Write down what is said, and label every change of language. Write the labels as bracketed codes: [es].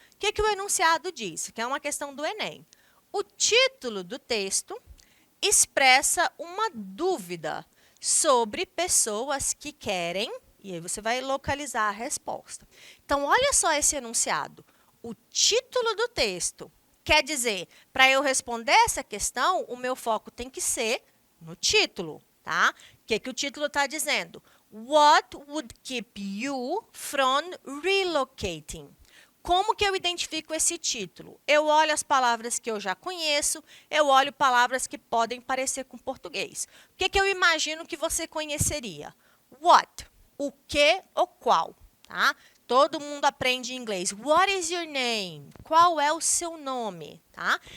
[pt] O que o enunciado diz? Que é uma questão do Enem. O título do texto expressa uma dúvida sobre pessoas que querem, e aí você vai localizar a resposta. Então, olha só esse enunciado. O título do texto quer dizer, para eu responder essa questão, o meu foco tem que ser no título, tá? O que o título está dizendo? [en] What would keep you from relocating? [pt] Como que eu identifico esse título? Eu olho as palavras que eu já conheço, eu olho palavras que podem parecer com português. O que eu imagino que você conheceria? [en] What? [pt] O que ou qual? Tá? Todo mundo aprende inglês. [en] What is your name? [pt] Qual é o seu nome? Tá?